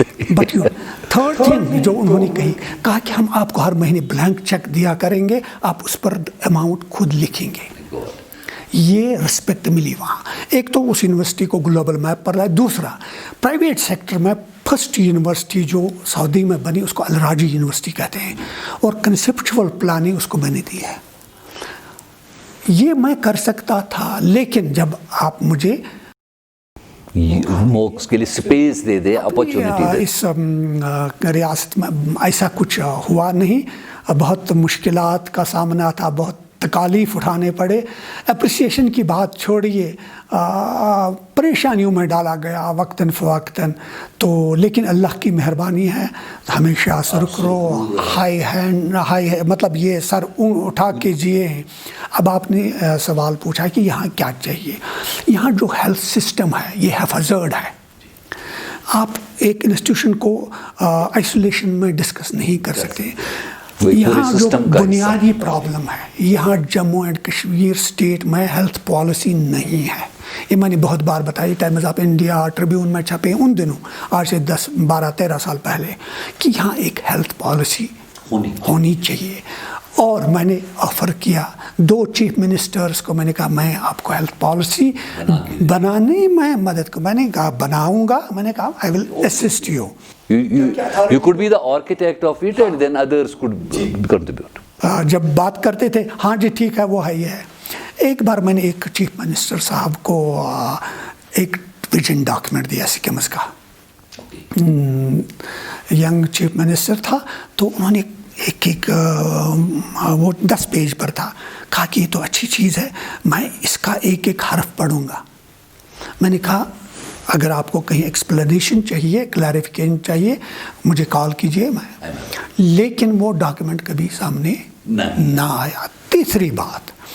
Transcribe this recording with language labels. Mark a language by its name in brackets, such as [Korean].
[Urdu] But you third thing جو انہوں نے کہی، کہا کہ ہم آپ کو ہر مہینے بلینک چیک دیا کریں گے، آپ اس پر اماؤنٹ خود لکھیں گے۔ یہ رسپیکٹ ملی وہاں۔ ایک تو اس یونیورسٹی کو گلوبل میپ پر لائے، دوسرا پرائیویٹ سیکٹر میں فرسٹ یونیورسٹی جو سعودی میں بنی اس کو الراجی یونیورسٹی کہتے ہیں، اور کنسیپچول پلاننگ اس کو میں نے دی ہے۔ یہ میں کر سکتا تھا، لیکن جب آپ مجھے موکس کے لیے سپیس دے دے، اپرچونٹی دے۔ اس ریاست میں ایسا کچھ ہوا نہیں، بہت مشکلات کا سامنا تھا، بہت تکالیف اٹھانے پڑے۔ اپریسیشن کی بات چھوڑیے، پریشانیوں میں ڈالا گیا وقتاً فوقتاً، تو لیکن اللہ کی مہربانی ہے، ہمیشہ سرخرو، ہائی مطلب یہ سر اٹھا کے جیے ہیں۔ اب آپ نے سوال پوچھا کہ یہاں کیا چاہیے۔ یہاں جو ہیلتھ سسٹم ہے یہ ہیفازرڈ ہے۔ آپ ایک انسٹیٹیوشن کو آئسولیشن میں ڈسکس نہیں کر سکتے۔ یہاں جو بنیادی پرابلم ہے، یہاں جموں اینڈ کشمیر اسٹیٹ میں ہیلتھ پالیسی نہیں ہے۔ یہ میں نے بہت بار بتائی، ٹائمز آف انڈیا، ٹریبیون میں چھپے ان دنوں، آج سے 10 12 13 سال پہلے، کہ یہاں ایک ہیلتھ پالیسی ہونی چاہیے۔ اور میں نے آفر کیا 2 چیف منسٹرز کو، میں نے کہا میں آپ کو ہیلتھ پالیسی بنانے میں مدد کو، میں نے کہا بناؤں گا، میں نے کہا [English] I will assist you. You could be the architect of it and then others could contribute. [Urdu] جب بات کرتے تھے ہاں جی ٹھیک ہے وہ ہے یہ ہے۔ ایک بار میں نے ایک چیف منسٹر صاحب کو ایک ویژن ڈاکیومنٹ دیا سکمز کا، ینگ چیف منسٹر تھا، تو انہوں نے ایک وہ 10 پیج پر تھا، کہا کہ یہ تو اچھی چیز ہے، میں اس کا ایک ایک حرف پڑھوں گا۔ میں نے کہا اگر آپ کو کہیں ایکسپلینیشن چاہیے، کلیریفیکیشن چاہیے، مجھے کال کیجئے، میں لیکن وہ ڈاکیومنٹ کبھی سامنے نہ آیا۔ تیسری بات،